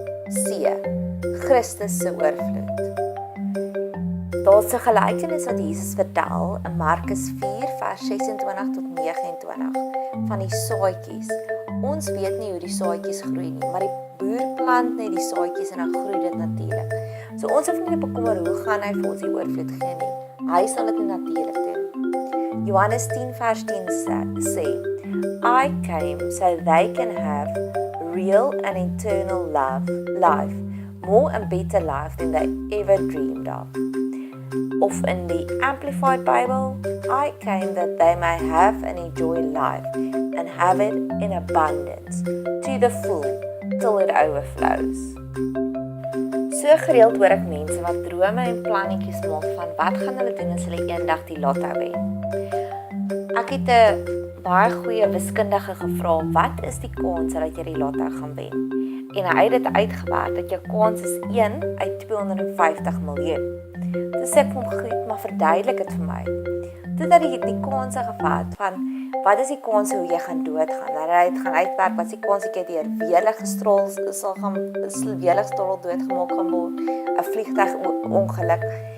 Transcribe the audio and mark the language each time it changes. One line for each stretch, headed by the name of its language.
Afrikaans: C. Christus se oorvloed. Daar's 'n gelykenis wat Jesus vertel in Markus 4 vers 26 tot 29 van die saadjies. Ons weet nie hoe die saadjies groei nie, maar die boer plant net die saadjies en dan groei dit natuurlik. So ons hoef nie te bekommer hoe gaan hy vir ons die oorvloed gee nie. Hy sal dit natuurlik doen. Johannes 10 vers 10 sê,
English: I came so they can have real and eternal life, more and better life than they ever dreamed of. Of in the Amplified Bible, I came that they may have and enjoy life and have it in abundance, to the full, till it overflows.
Afrikaans: So gereeld hoor ek mense wat drome en plannetjies maak van wat gaan hulle doen as hulle eendag die lotto wen. Ek het 'n baie goeie wiskundige gevra, wat is die kans dat jy die lotto gaan wen? En hy het dit uitgewerk dat jou kans is 1 uit 250 miljoen. Toe sê ek vir hom, goed, maar verduidelik dit vir my. Toe dat hy die kanse gevat van, wat is die kans hoe jy gaan doodgaan? Dat hy het gaan uitwerk, wat is die kans dat jy deur weerliggestrol doodgemaak gaan word, 'n vliegtuigongeluk.